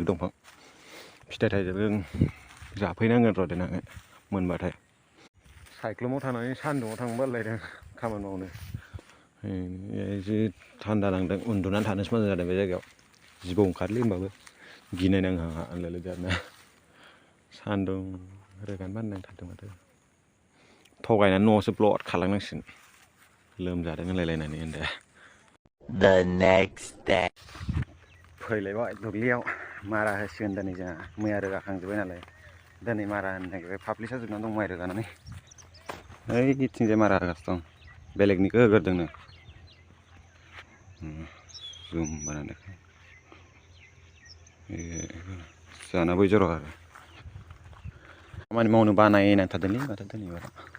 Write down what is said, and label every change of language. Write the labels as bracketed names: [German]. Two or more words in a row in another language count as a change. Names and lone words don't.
[Bodo] दंफां फिथाइ थाइजों जाफैनांगोन र' देनां मोनबाथाय सायख्लुमाव थानानै सान्दुङाव थांनो बालायदों खामानि मावनो जि थान्दा नांदों उन्दुनानै थानोसो मोजां जादों बे जायगायाव जिबौ ओंखारोलै होमबाबो गिनाय नाङो आंहा आनलाय लोगो आरोना सान्दुं रोगान बाननानै थादों माथो थगायनानै न'आवसो ब्लद खालामनांसिगोन लोमजादों होनलायलायनानै होनदो [English] The next day. [Bodo] फैलायबाय दुब्लियाव मारा होसिगोन दिनै जोंहा मैया रोगाखांजोब्बाय नालाय दिनै मारा होनो नागिरबाय फाफ्लिसा जोबनानै दं माइ रोगानानै ओइथिंजाय मारा होगासिनो दं बेलेगनिखौ होग्रोदोंनो जुम बानायदों जाना बै जरा आरो खामानि मावनो बानायनानै थादोंलै माथो दिनै बारा